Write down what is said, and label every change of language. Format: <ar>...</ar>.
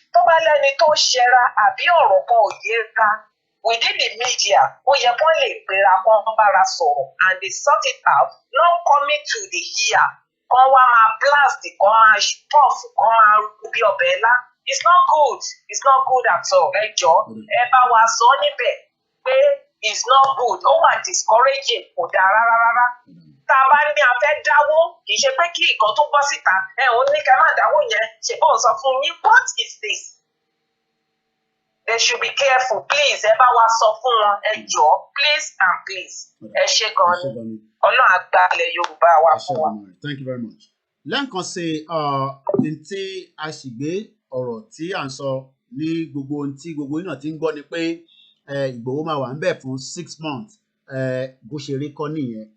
<yo>Tó bá lẹ́ni tó ṣẹra àbí ọ̀rọ̀ kan ò yé ká</yo> <en>within the media</en> <yo>ó yẹ kó lè pera kó bára sọ̀rọ̀</yo> <en>and they sort it out not coming to the ear</en> <yo>kan wá máa blast, kan máa puff, kan máa rú bí ọbẹ̀ ńlá.</yo> <en>It's not good. It's not good at all.</en> <yo>Ẹ jọ̀ọ́, ẹ bá wa sọ níbẹ̀ pé</yo> <en>it's not good.</en> <yo>Ó wà discouraging, kò dáa rárá. Tá a bá ní a fẹ́ dáwó, kì í ṣe pé kí nǹkan tó bọ́ síta, òun ní kẹ́ má dáwó yẹn, ṣe bóun sọ fún yín,</yo> <en>what is this? They should be careful, please.</en> <yo>Ẹ bá wa sọ fún wọn, ẹ jọ̀ọ́,</yo> <en>please and please.</en> <yo>Ẹ ṣé gan ni. Ọlọ́run á gba ilẹ̀ Yorùbá wa fún wa.</yo> <en>Thank you very much.</en> <yo>Lẹ́ǹkan sí ní tí a sì gbé ọ̀rọ̀ tí à ń sọ ní gbogbo ohun tí gbogbo yín náà ti ń gbọ́ ni pé Ìgbòho máa wà ń bẹ̀ fún 6 months. Bó ṣe rí kọ́ nìyẹn.</yo>